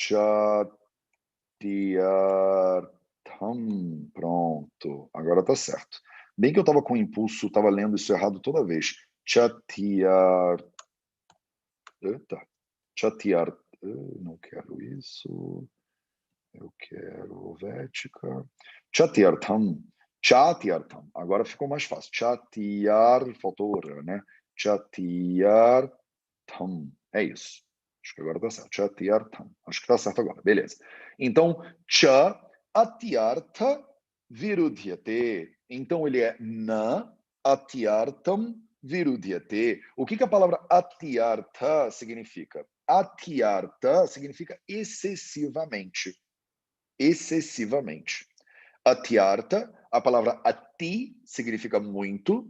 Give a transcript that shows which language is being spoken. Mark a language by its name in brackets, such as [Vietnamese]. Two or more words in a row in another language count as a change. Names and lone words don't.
[Portuguese] Chatyartham. Pronto, agora tá certo. Bem que eu estava com impulso, estava lendo isso errado toda vez. Eita. Não quero isso. Eu quero Vética. Chatyartham. Chatyartham. Agora ficou mais fácil. Faltou o R, né? Chatyartham. É isso. Acho que agora está certo. Chatyartham. Acho que está certo agora. Beleza. Então, [Sanskrit] च अत्यर्थ विरुध्यते. [Portuguese] Então, ele é [Sanskrit] न अत्यर्थम् विरुध्यते. [Portuguese] O que a palavra atyartha significa? Atyartha significa excessivamente. Excessivamente. Atyartha, a palavra ati significa muito.